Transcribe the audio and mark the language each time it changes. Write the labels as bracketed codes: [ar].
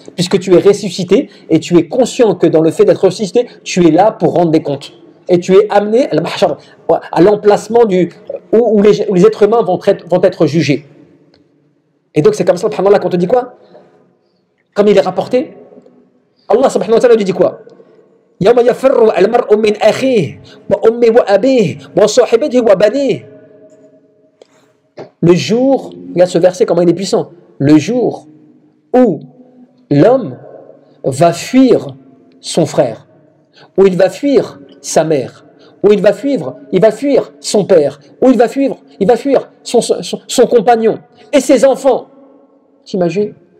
[fr] Puisque tu es ressuscité et tu es conscient que dans le fait d'être ressuscité, tu es là pour rendre des comptes. Et tu es amené à l'emplacement où les êtres humains vont être jugés. Et donc c'est comme ça, subhanallah, qu'on te dit quoi? Comme il est rapporté, Allah subhanahu wa ta'ala lui dit quoi? [ar] يوم يفر المرء من أخيه وأمه وأبيه وصاحبته وبنيه. [fr] Le jour, regarde ce verset comment il est puissant, le jour où l'homme va fuir son frère, où il va fuir sa mère, où il va fuir son père, où il va fuir son compagnon et ses enfants. T'imagines?